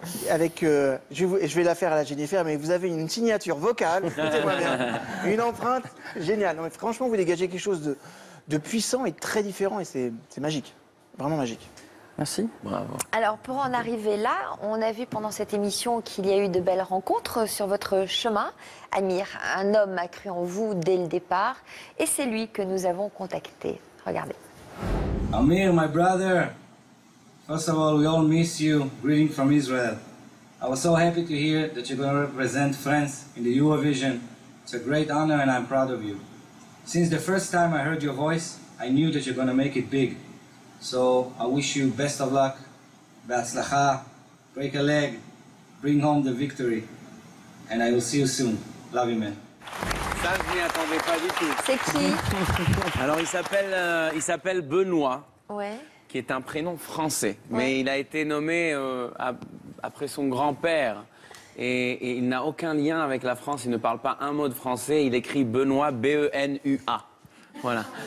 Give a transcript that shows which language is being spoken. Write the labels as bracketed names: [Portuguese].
[French] Avec, je vais la faire à la Jennifer, mais vous avez une signature vocale, écoutez-moi bien, une empreinte géniale. Non, mais franchement, vous dégagez quelque chose de puissant et très différent, et c'est magique, vraiment magique. Merci. Bravo. Alors, pour en arriver là, on a vu pendant cette émission qu'il y a eu de belles rencontres sur votre chemin. Amir, un homme a cru en vous dès le départ, et c'est lui que nous avons contacté. Regardez. [English] Amir, my brother. First of all, we all miss you. Greeting from Israel. I was so happy to hear that you're going to represent France in the Eurovision. It's a great honor and I'm proud of you. Since the first time I heard your voice, I knew that you're going to make it big. So I wish you best of luck, B'atzlacha, break a leg, bring home the victory, and I will see you soon. Love you, man. [French] Ça, je m'y attendais pas du tout. C'est qui? Alors, il s'appelle Benoît. Ouais. Qui est un prénom français, mais il a été nommé après son grand-père. Et il n'a aucun lien avec la France, il ne parle pas un mot de français, il écrit Benoît, B-E-N-U-A. Voilà.